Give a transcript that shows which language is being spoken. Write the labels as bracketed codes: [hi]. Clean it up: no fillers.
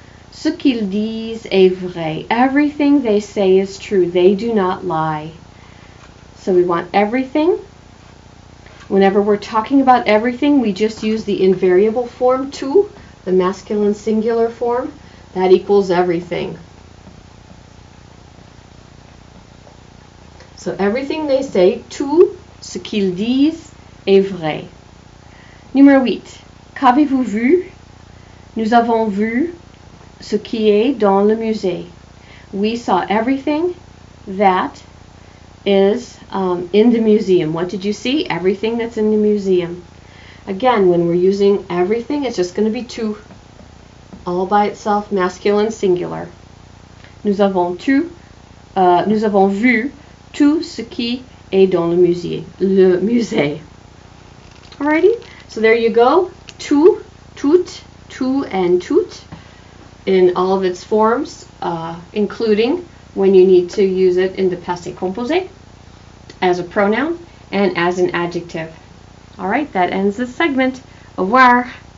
[fr] Ce qu'ils disent est vrai. [en] Everything they say is true. They do not lie. So we want everything. Whenever we're talking about everything, we just use the invariable form tout, the masculine singular form. That equals everything. So everything they say, [fr] tout ce qu'ils disent est vrai. Numéro 8. Qu'avez-vous vu? Nous avons vu ce qui est dans le musée. [en] We saw everything that is in the museum. What did you see? Everything that's in the museum. Again, when we're using everything, it's just going to be tout. All by itself, masculine, singular. [fr] Nous avons vu tout ce qui est dans le musée. Le musée. [en] Alrighty, so there you go. Tout, toutes, tout, and toutes in all of its forms, including when you need to use it in the passé composé. as a pronoun and as an adjective. Alright, that ends this segment. [fr] Au revoir.